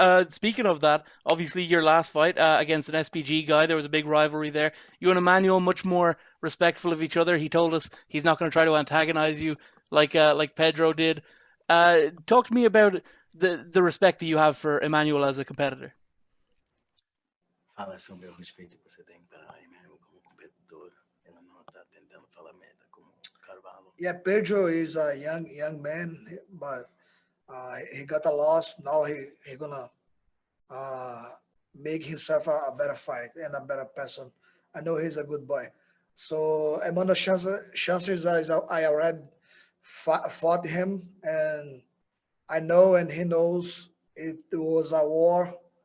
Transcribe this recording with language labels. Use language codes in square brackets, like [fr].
[en] Speaking of that, obviously your last fight against an SPG guy, there was a big rivalry there. You and Emmanuel much more respectful of each other. He told us he's not going to try to antagonize you like Pedro did. Talk to me about the respect that you have for Emmanuel as a competitor. [pt] Fala sobre o respeito que você tem para Emmanuel como competidor. Ela não está tentando falar merda como Carvalho. [en] Yeah, Pedro is a young man, but he got a loss. Now he gonna make himself a better fight and a better person. I know he's a good boy. So Emmanuel chances I already fought him, and I know, and he knows it was a war.